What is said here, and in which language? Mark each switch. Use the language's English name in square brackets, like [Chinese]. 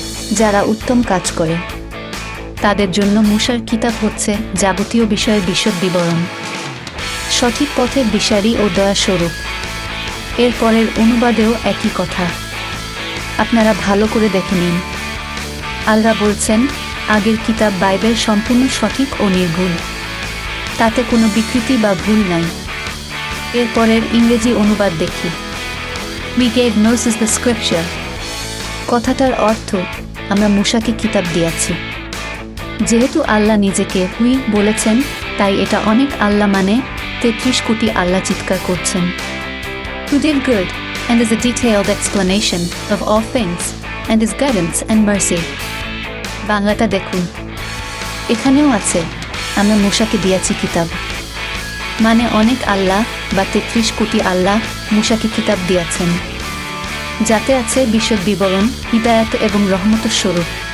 [Bangla] যারা উত্তম কাজ করে তাদের জন্য মূসার কিতাব হচ্ছে যাবতীয় বিষয়ের বিশদ বিবরণ, সঠিক পথের দিশারি ও দয়াস্বরূপ। এরপরের অনুবাদেও একই কথা। আপনারা ভালো করে দেখে নিন। আল্লাহ বলছেন, আগের কিতাব বাইবেল সম্পূর্ণ সঠিক ও নির্ভুল, তাতে কোনো বিকৃতি বা ভুল নাই। এরপরের ইংরেজি অনুবাদ দেখি। [English] We gave Moses the scripture। [Bangla] কথাটার অর্থ, আমরা মূসাকে কিতাব দিয়েছি। যেহেতু আল্লাহ নিজেকে হুই বলেছেন, তাই এটা অনেক আল্লাহ মানে 33 কোটি আল্লাহ চিৎকার করছেন। [English] Who did good and is a detailed explanation of all things and is guidance and mercy। [Bangla] বাংলাটা দেখুন, এখানেও আছে আমরা মূসাকে দিয়েছি কিতাব, মানে অনেক আল্লাহ বা 33 কোটি আল্লাহ মূসাকে কিতাব দিয়েছেন, যাতে আছে বিশদ বিবরণ, হিদায়াত এবং রহমতের স্বরূপ।